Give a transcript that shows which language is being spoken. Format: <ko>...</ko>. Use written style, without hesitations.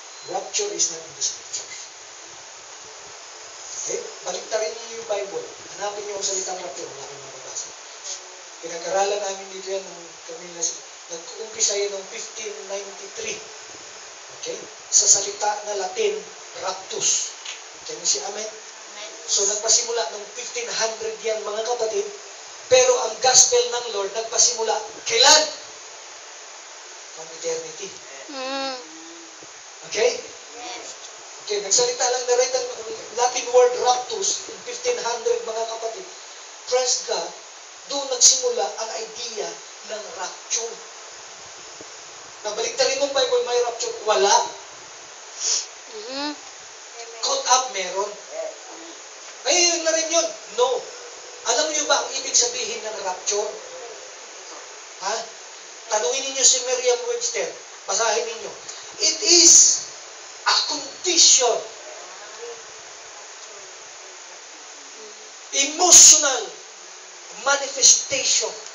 <en>Rapture is not in the scriptures.</en> <tl>Okay? Baliktarin niyo yung Bible. Hanapin niyo ang salitang rapture. Wala kayong mababasa. Pinag-aralan namin dito yan nung kami nag-uumpisa yan noong 1593. Okay? Sa salita na Latin, raptus.</tl> <en>Can you see amen?</en> <tl>So nagpasimula noong 1500 yan, mga kapatid. Pero ang gospel ng Lord nagpasimula kailan?</tl> <en>From eternity. Mm.</en> <tl>Okay? Okay, nagsalita lang na rin ang Latin word raptus in 1500, mga kapatid. Praise God, doon nagsimula ang idea ng rapture. Nabalik rin mong Bible, may rapture. Wala. Mhm. Caught up, meron. Ay, yun na rin yun. No. Alam niyo ba ang ibig sabihin ng rapture? Ha? Tanungin ninyo si Merriam-Webster. Basahin ninyo.</tl> <en>It is a condition, emotional manifestation.</en>